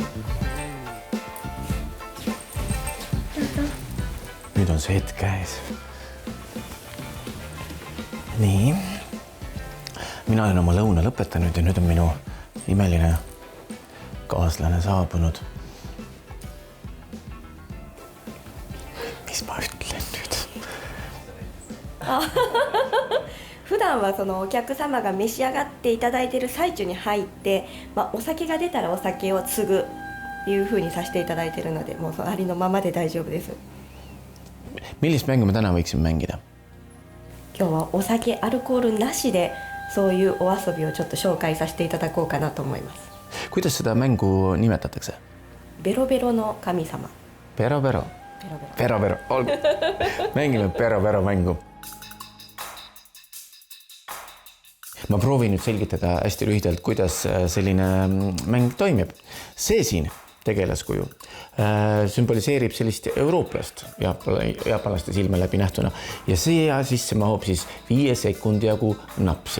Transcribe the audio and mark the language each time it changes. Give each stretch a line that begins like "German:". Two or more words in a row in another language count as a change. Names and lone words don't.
Estonian: Nüüd on see hetk käes, Nii. Mina olen oma lõuna lõpetanud ja nüüd on minu imeline kaaslane saabunud. Mis ma ütlen nüüd?
Japanese: 普段はそのお客様が召し上がっていただいている最中に入って、お酒が出たらお酒を継ぐというふうにさせていただいているので、もうそのありのままで大丈夫です。
Estonian: Millist mängu me täna võiksime mängida?
Japanese: 今日はお酒アルコールなしでそういうお遊びをちょっと紹介させていただこうかなと思います。
Estonian: Kuidas seda mängu nimetatakse?
Japanese: ベロベロの神様。 Pero. ベロベロ。 Pero.
Estonian: Mängime pero mängu. Ma proovin nüüd selgitada hästi lühidalt, kuidas selline mäng toimib. See siin tegelaskuju sümboliseerib sellist eurooplast jaapanlaste silme läbi nähtuna ja siia sisse mahub siis 5 sekundi jagu napsi.